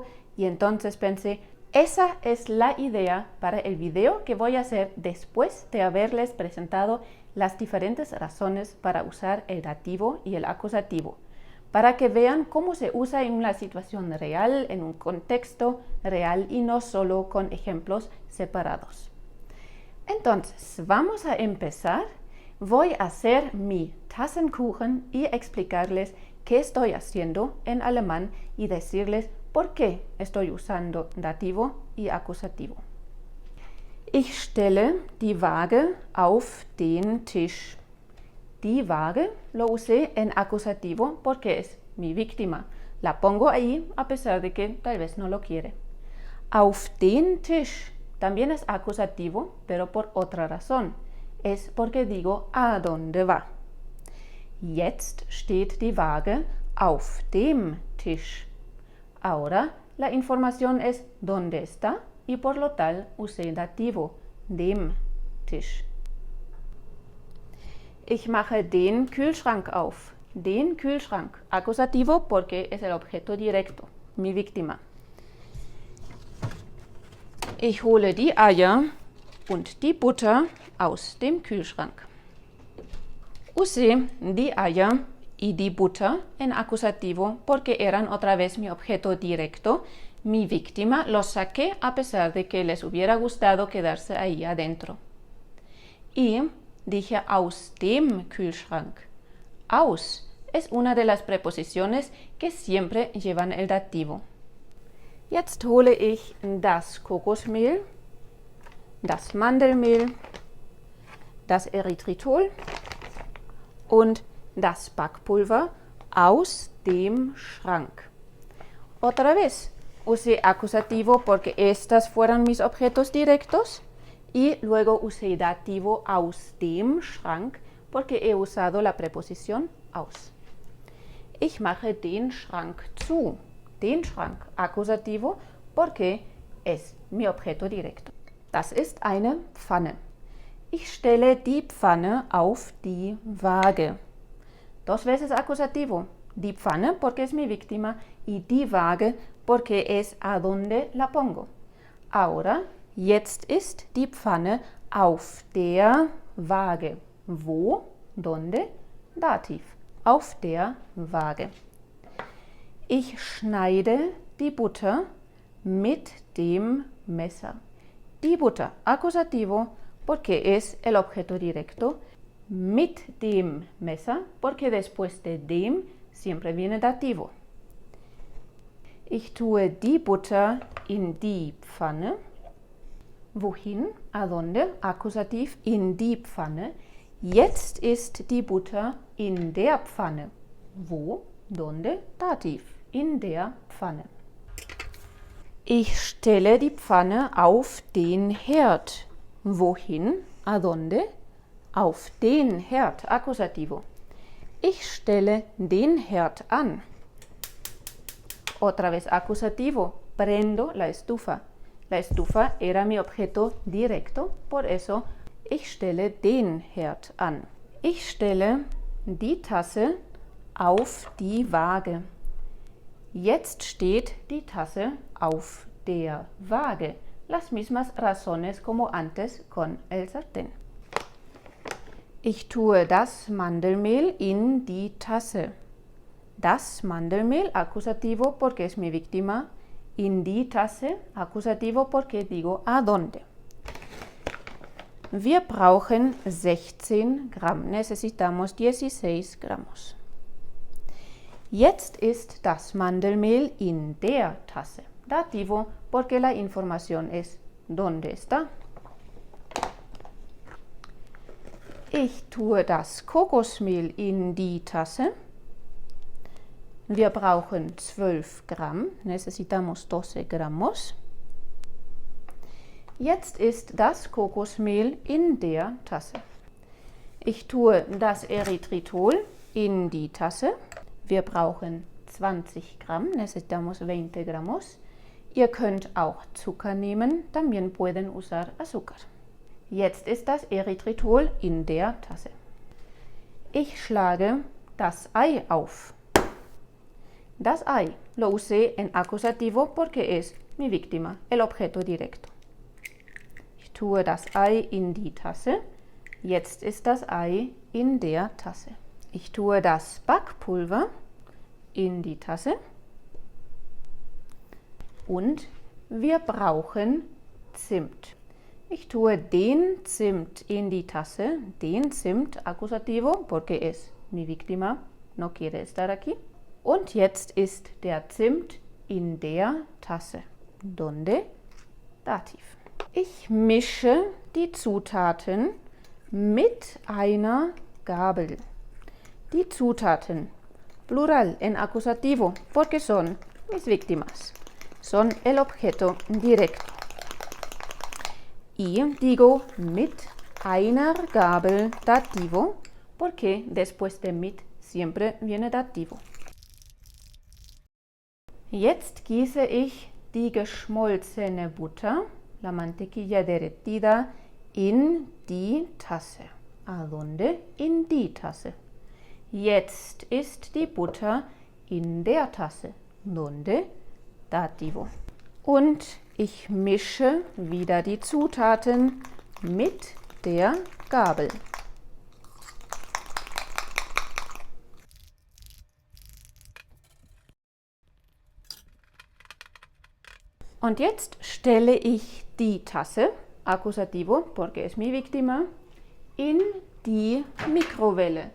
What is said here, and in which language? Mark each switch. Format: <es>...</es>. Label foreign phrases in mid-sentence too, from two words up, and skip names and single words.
<es>Y entonces pensé, esa es la idea para el video que voy a hacer después de haberles presentado las diferentes razones para usar el dativo y el acusativo, para que vean cómo se usa en una situación real, en un contexto real y no solo con ejemplos separados. Entonces, vamos a empezar. Voy a hacer mi Tassenkuchen y explicarles qué estoy haciendo en alemán y decirles por qué estoy usando dativo y acusativo.</es> <de>Ich stelle die Waage auf den Tisch. Die Waage</de> <es>lo usé en acusativo porque es mi víctima. La pongo ahí a pesar de que tal vez no lo quiere.</es> <de>Auf den Tisch</de> <es>también es acusativo, pero por otra razón. Es porque digo a dónde va.</es> <de>Jetzt steht die Waage auf dem Tisch.</de> <es>Ahora la información es dónde está y por lo tal usé dativo,</es> <de>dem Tisch. Ich mache den Kühlschrank auf. Den Kühlschrank,</de> <es>acusativo porque es el objeto directo, mi víctima.</es> <de>Ich hole die Eier und die Butter aus dem Kühlschrank.</de> <es>Usé</es> <de>die Eier</de> <es>y</es> <de>die Butter</de> <es>en acusativo porque eran otra vez mi objeto directo, mi víctima. Los saqué a pesar de que les hubiera gustado quedarse ahí adentro. Y dije</es> <de>aus dem Kühlschrank.</de> <es>Aus es una de las preposiciones que siempre llevan el dativo.</es> <de>Jetzt hole ich das Kokosmehl, das Mandelmehl, das Erythritol und das Backpulver aus dem Schrank.</de> <es>Otra vez, usé acusativo porque estas fueron mis objetos directos y luego usé dativo</es> <de>aus dem Schrank</de> <es>porque he usado la preposición aus.</es> <de>Ich mache den Schrank zu. Den Schrank,</de> <es>acusativo, porque es mi objeto directo.</es> <de>Das ist eine Pfanne. Ich stelle die Pfanne auf die Waage.</de> <es>Dos veces acusativo.</es> <de>Die Pfanne</de> <es>porque es mi víctima y</es> <de>die Waage</de> <es>porque es a donde la pongo. Ahora,</es> <de>jetzt ist die Pfanne auf der Waage. Wo? ¿Dónde? Dativ. Auf der Waage. Ich schneide die Butter mit dem Messer. Die Butter,</de> <es>acusativo, porque es el objeto directo.</es> <de>Mit dem Messer,</de> <es>porque después de dem siempre viene dativo.</es> <de>Ich tue die Butter in die Pfanne. Wohin?</de> <es>¿A dónde?</es> <de>Akkusativ, in die Pfanne. Jetzt ist die Butter in der Pfanne. Wo? ¿Dónde? Dativ. In der Pfanne. Ich stelle die Pfanne auf den Herd. Wohin?</de> <es>¿A dónde?</es> <de>Auf den Herd. Acusativo. Ich stelle den Herd an.</de> <es>Otra vez acusativo. Prendo la estufa. La estufa era mi objeto directo, por eso</es> <de>ich stelle den Herd an. Ich stelle die Tasse auf die Waage. Jetzt steht die Tasse auf der Waage.</de> <es>Las mismas razones como antes con el sartén.</es> <de>Ich tue das Mandelmehl in die Tasse. Das Mandelmehl,</de> <es>acusativo porque es mi víctima.</es> <de>In die Tasse,</de> <es>acusativo porque digo a dónde.</es> <de>Wir brauchen 16 Gramm.</de> <es>Necesitamos 16 gramos.</es> <de>Jetzt ist das Mandelmehl in der Tasse.</de> <es>Dativo, porque la información es ¿dónde está?</es> <de>Ich tue das Kokosmehl in die Tasse. Wir brauchen 12 Gramm,</de> <es>necesitamos 12 gramos.</es> <de>Jetzt ist das Kokosmehl in der Tasse. Ich tue das Erythritol in die Tasse. Wir brauchen 20 Gramm,</de> <es>necesitamos 20 gramos.</es> <de>Ihr könnt auch Zucker nehmen,</de> <es>también pueden usar azúcar.</es> <de>Jetzt ist das Erythritol in der Tasse. Ich schlage das Ei auf. Das Ei</de> <es>lo usé en acusativo porque es mi víctima, el objeto directo.</es> <de>Ich tue das Ei in die Tasse. Jetzt ist das Ei in der Tasse. Ich tue das Backpulver in die Tasse. Und wir brauchen Zimt. Ich tue den Zimt in die Tasse. Den Zimt,</de> <es>acusativo, porque es mi víctima, no quiere estar aquí.</es> <de>Und jetzt ist der Zimt in der Tasse. Donde? Dativ. Ich mische die Zutaten mit einer Gabel. Die Zutaten,</de> <es>plural en acusativo, porque son mis víctimas. Son el objeto directo. Y digo</es> <de>mit einer Gabel</de> <es>dativo, porque después de mit siempre viene dativo.</es> <de>Jetzt gieße ich die geschmolzene Butter,</de> <es>la mantequilla derretida,</es> <de>in die Tasse.</de> <es>¿A dónde?</es> <de>In die Tasse. Jetzt ist die Butter in der Tasse.</de> <es>¿Dónde? Dativo.</es> <de>Und ich mische wieder die Zutaten mit der Gabel. Und jetzt stelle ich die Tasse,</de> <es>acusativo, porque es mi víctima,</es> <de>in die Mikrowelle.</de>